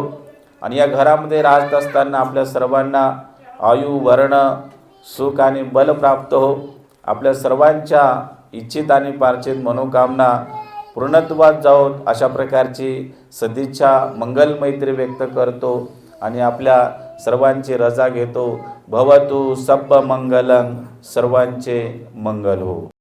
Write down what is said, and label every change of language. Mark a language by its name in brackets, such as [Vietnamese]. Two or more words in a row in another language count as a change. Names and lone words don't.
[Marathi] आणि या घरामध्ये राहत असताना आपल्या सर्वांना आयु वर्ण सुख आणि बल प्राप्त हो. आपल्या सर्वांच्या इच्छित आणि पार्थित मनोकामना पूर्णत्वात जाओ अशा प्रकारची सदिच्छा मंगल मैत्री व्यक्त करतो. आणि आपल्या सर्वांची रजा घेतो. [Pali] भवतु सब्ब मंगलं, [Marathi] सर्वांचे मंगल हो.